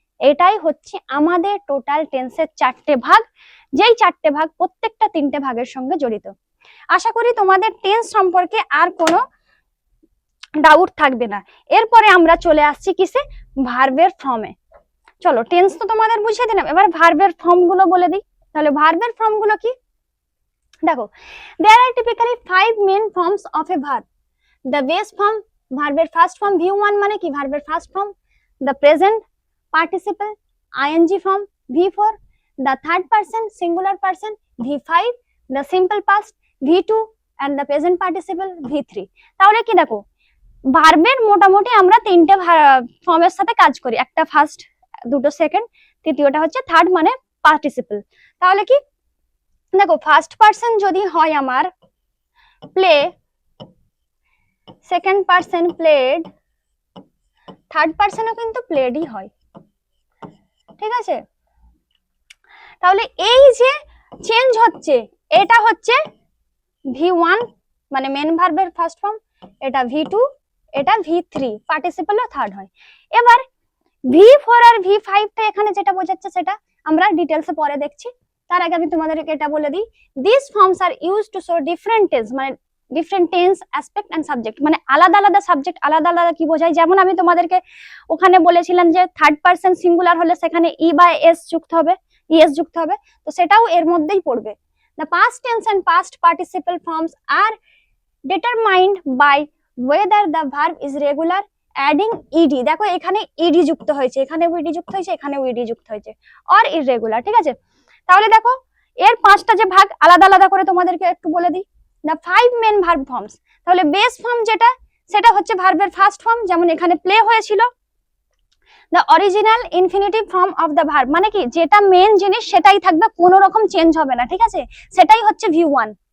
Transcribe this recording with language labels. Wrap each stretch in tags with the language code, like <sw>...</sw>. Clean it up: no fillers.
<bn>এটাই হচ্ছে আমাদের টোটাল টেন্সের চারটে ভাগ, যেই চারটে ভাগ প্রত্যেকটা তিনটে ভাগের সঙ্গে জড়িত। আশা করি তোমাদের টেন্স সম্পর্কে আর কোনো ডাউট থাকবে না। এরপরে আমরা চলে আসছি কিসে? ভার্বের ফর্মে। চলো টেন্স তো তোমাদের বুঝিয়ে দিলাম, এবার ভার্বের ফর্ম গুলো বলে দিই। তাহলে ভার্বের ফর্ম গুলো কি? দেখো</bn> <en>there are typically 5 main forms of a verb. The base form,</en> <bn>ভার্বের ফার্স্ট ফর্ম V1 মানে কি? ভার্বের first form.</bn> <en>the present participle ing form V4, the third person singular person V5, the simple past V2 and the present participle V3।</en> <bn>তাহলে কি দেখো ভার্বের মোটামুটি আমরা তিনটে ফর্মের সাথে কাজ করি, একটা ফার্স্ট দুটো সেকেন্ড, তৃতীয়টা হচ্ছে থার্ড মানে পার্টিসিপল। তাহলে কি দেখো ফার্স্ট পার্সন যদি হয় আমার play, second person played, third পার্সনও কিন্তু প্লেডই হয়, ঠিক আছে। তাহলে এই যে চেঞ্জ হচ্ছে, এটা হচ্ছে V1 মানে মেন ভার্বের ফার্স্ট ফর্ম, এটা V2, এটা V3, পার্টিসিপলও থার্ড হয়। এবার V4 আর V5 টা এখানে যেটা বোঝাচ্ছে সেটা আমরা ডিটেইলসে পরে দেখছি। তার আগে আমি তোমাদেরকে এটা বলে দিই,</bn> <en>this forms are used to show different tense,</en> <bn>মানে</bn> <en>different tense, aspect and subject,</en> <bn>মানে আলাদা আলাদা সাবজেক্ট আলাদা আলাদা কি বোঝায়। যেমন আমি তোমাদেরকে ওখানে বলেছিলাম যে থার্ড পারসন সিঙ্গুলার হলে সেখানে ই বা এস যুক্ত হবে, ইএস যুক্ত হবে, তো সেটাও এর মধ্যেই পড়বে।</bn> <en>The past tense and past participle forms are determined by whether the verb is regular, adding ed,</en> <bn>দেখো এখানে ed যুক্ত হয়েছে,</bn> <en>এখানেও ed যুক্ত হয়েছে, এখানেও ed যুক্ত হয়েছে, or irregular,</en> <bn>ঠিক আছে। তাহলে দেখো এর পাঁচটা যে ভাগ আলাদা আলাদা করে তোমাদেরকে একটু বলে দিই।</bn> <en>The 5 main verb forms,</en> <bn>তাহলে বেস ফর্ম যেটা সেটা হচ্ছে ভার্বের ফার্স্ট ফর্ম, যেমন এখানে প্লে হয়েছিল।</bn> <en>The original infinitive form of the verb,</en> <bn>মানে কি যেটা মেন জিনিস সেটাই থাকবে, কোনো রকম চেঞ্জ হবে না, ঠিক আছে, সেটাই হচ্ছে V1।</bn>